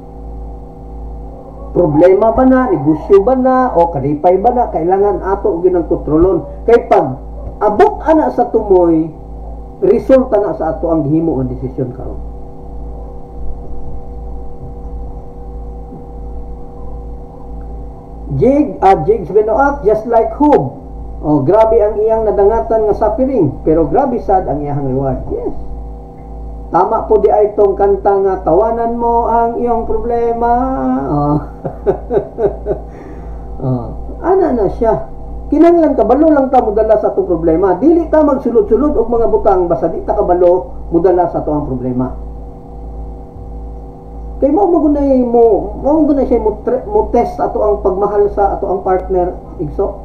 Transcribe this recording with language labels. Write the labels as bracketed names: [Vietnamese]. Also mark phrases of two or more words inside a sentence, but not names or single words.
[Cebuano] Problema ba na, negosyo ba na, o kalipay ba na, kailangan ato gyud ang kontrolon. Kay pag abot ana sa tumoy, resulta na sa ato ang gihimo nga desisyon karon. Jigs Binoak, [English] just like Hub. [Cebuano] Oh, grabe ang iyang nadangatan nga suffering, pero grabe sad ang iyang reward. Yes. [Filipino] Tama po di ay itong kanta nga tawanan mo ang iyong problema. Oh. Oh. [Cebuano] Ana na siya. Kinahanglan kabalo lang ta mudala sa atong problema. Dili ta magsulod-sulod og mga butang basta di ta kabalo mudala sa atong problema. Kay mo magunay siya mo test ato ang pagmahal sa ato ang partner igso.